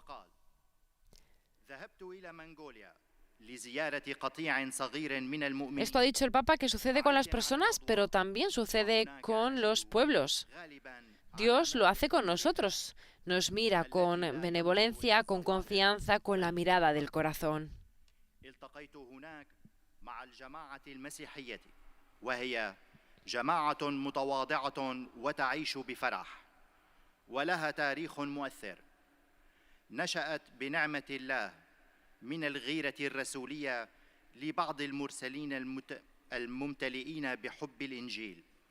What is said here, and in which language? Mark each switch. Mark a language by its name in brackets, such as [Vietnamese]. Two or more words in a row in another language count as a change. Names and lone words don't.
[Spanish] Esto ha dicho el Papa que sucede con las personas, pero también sucede con los pueblos. Dios lo hace con nosotros. Nos mira con benevolencia, con confianza, con la mirada del corazón. [Arabic] جماعة متواضعة وتعيش بفرح ولها تاريخ مؤثر، نشأت بنعمة الله من الغيرة الرسولية لبعض المرسلين الممتلئين بحب الإنجيل.